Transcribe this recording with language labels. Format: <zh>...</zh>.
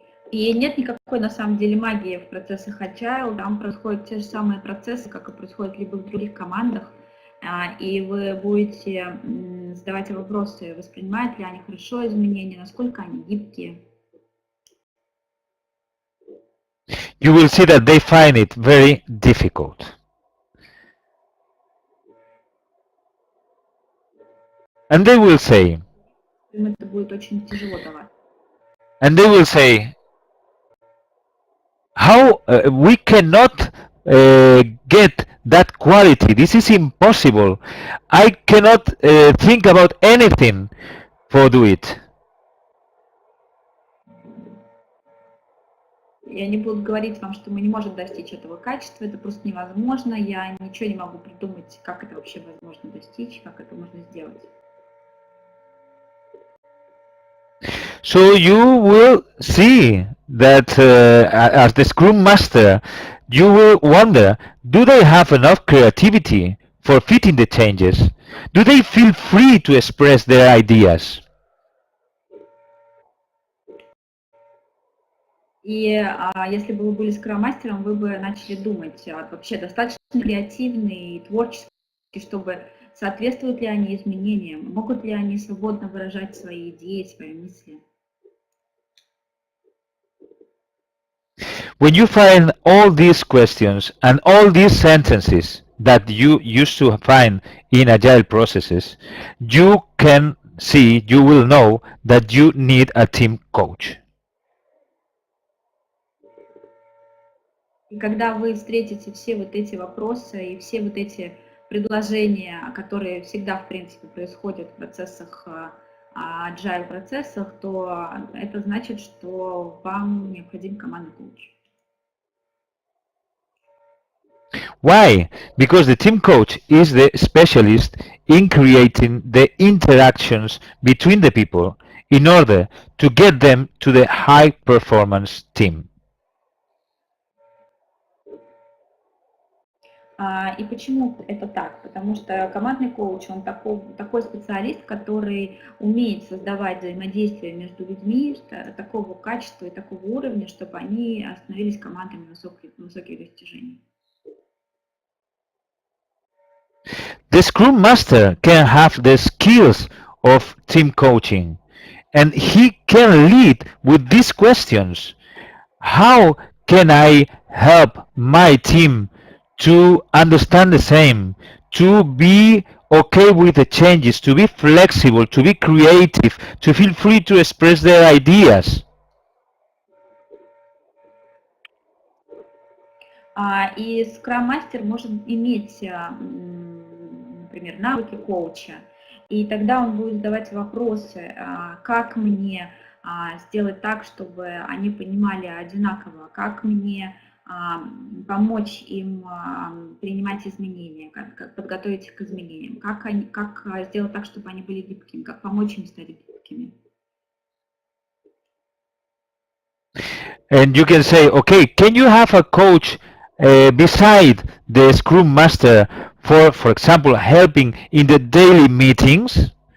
<ru>И нет никакой, на самом деле, магии в процессах AGILE. Там происходят те же самые процессы, как и происходят либо в других командах. И вы будете задавать вопросы, воспринимают ли они хорошо изменения, насколько они гибкие.</ru> <en>You will see that they find it very difficult. And they will say,</en> <ru>Им это будет очень тяжело давать.</ru> <en>and they will say, how we cannot get that quality. This is impossible. I cannot think about anything for do it.</en> <ru>И они будут говорить вам, что мы не можем достичь этого качества, это просто невозможно, я ничего не могу придумать, как это вообще возможно достичь, как это можно сделать.</ru> <en>So you will see that as the Scrum Master, you will wonder, do they have enough creativity for fitting the changes? Do they feel free to express their ideas?</en> <ru>И если бы вы были скрам-мастером, вы бы начали думать, вообще достаточно креативные и творческие, чтобы соответствуют ли они изменениям, могут ли они свободно выражать свои идеи, свои мысли.</ru> <en>When you find all these questions and all these sentences that you used to find in agile processes, you can see, you will know that you need a team coach.</en> <ru>И когда вы встретите все вот эти вопросы и все вот эти предложения, которые всегда, в принципе, происходят в процессах, agile процессах, то это значит, что вам необходим командный коуч.</ru> <en>Why? Because the team coach is the specialist in creating the interactions between the people in order to get them to the high performance team.</en> <ru>И почему это так? Потому что командный коуч, он такой специалист, который умеет создавать взаимодействие между людьми такого качества и такого уровня, чтобы они становились командами высоких достижений.</ru> <en>The Scrum Master can have the skills of team coaching, and he can lead with these questions. How can I help my team to understand the same, to be okay with the changes, to be flexible, to be creative, to feel free to express their ideas?</en> <ru>И скрам-мастер может иметь, например, навыки коуча, и тогда он будет задавать вопросы, как мне сделать так, чтобы они понимали одинаково, как мне помочь им принимать изменения, как подготовить их к изменениям, как сделать так, чтобы они были гибкими, как помочь им стать гибкими.</ru> <en>And you can say, okay, can you have a coach beside the Scrum Master for example, helping in the daily meetings?</en>